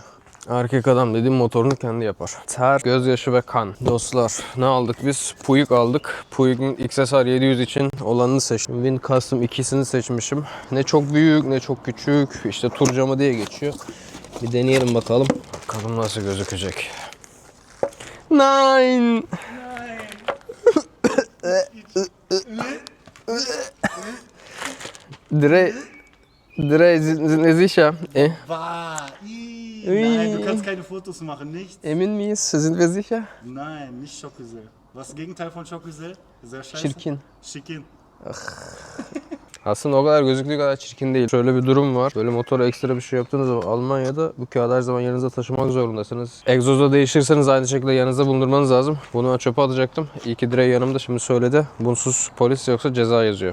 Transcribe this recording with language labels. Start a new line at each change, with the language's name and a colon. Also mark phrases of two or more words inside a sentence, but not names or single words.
Turkish: Erkek adam dediğim motorunu kendi yapar. Ter, gözyaşı ve kan. Dostlar ne aldık biz? Puig aldık. Puig'in XSR 700 için olanını seçtim. Wind Custom ikisini seçmişim. Ne çok büyük ne çok küçük. İşte tur camı diye geçiyor. Bir deneyelim bakalım. Bakalım nasıl gözükecek.
German: Nein! Drei sind sicher. Nein, du kannst keine Fotos machen, nichts.
Turkish: Emin miyiz?
German: Sind wir sicher? Nein, nicht
Turkish: çok güzel.
German: Was ist das Gegenteil von
Turkish: çok güzel?
German: Sehr scheiße.
Turkish: Çirkin. Şikin. Aslında o kadar gözüktüğü kadar çirkin değil. Şöyle bir durum var. Böyle motora ekstra bir şey yaptığınız zaman Almanya'da bu kağıdı her zaman yanınıza taşımak zorundasınız. Egzozu değiştirirseniz aynı şekilde yanınızda bulundurmanız lazım. Bunu ben çöpe atacaktım. İyi ki direği yanımda şimdi söyledi. Bunsuz polis yoksa ceza yazıyor.